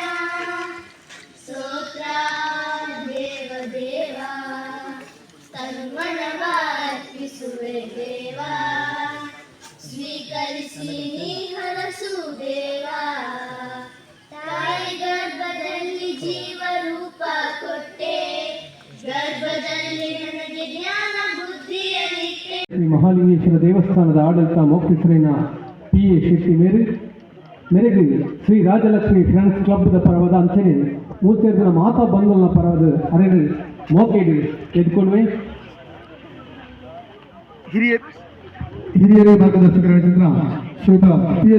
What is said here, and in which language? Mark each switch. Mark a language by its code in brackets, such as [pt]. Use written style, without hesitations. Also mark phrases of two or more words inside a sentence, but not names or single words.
[kn] ಸ್ತೋತ್ರ ದೇವ ದೇವ ತನ್ಮನವ ಅರ್ಪಿಸುವೆ ದೇವಾ ಸ್ವೀಕರಿಸಿ ನೀ ಹರಸು ದೇವಾ ತಾಯಿ ಗರ್ಭದಲ್ಲಿ ಜೀವರೂಪ ಕೊಟ್ಟೆ ಗರ್ಭದಲ್ಲಿ ನನಗೆ ಜ್ಞಾನ ಬುದ್ಧಿಯಲ್ಲಿಟ್ಟೆ. ಶ್ರೀ ಮಹಾಲಿಂಗೇಶ್ವರ ದೇವಸ್ಥಾನದ ಆಡಳಿತ ಮೋಕ್ಷೇಶ್ವರಿನ P.A. [tcy] ಶೆಟ್ಟಿ ಮೇರೆಗೆ ಶ್ರೀ ರಾಜಲಕ್ಷ್ಮಿ ಫ್ರೆಂಡ್ಸ್ ಕ್ಲಬ್ದ ಪರವಾದ ಅಂಚನೆ ಮೂರ್ತಿಯರ್ಗನ ಮಾತಾ ಬಂಗಲ್ನ ಪರವಾದ ಅರೆಗೆ ಮೋಕೆಡಿ ಎದ್ಕೊಳ್ಳುವೆ. [kn] ಹಿರಿಯರೇ ಮಾರ್ಗದರ್ಶಕರಾಗಿದ್ದ ಶ್ರೀಯುತ P.A.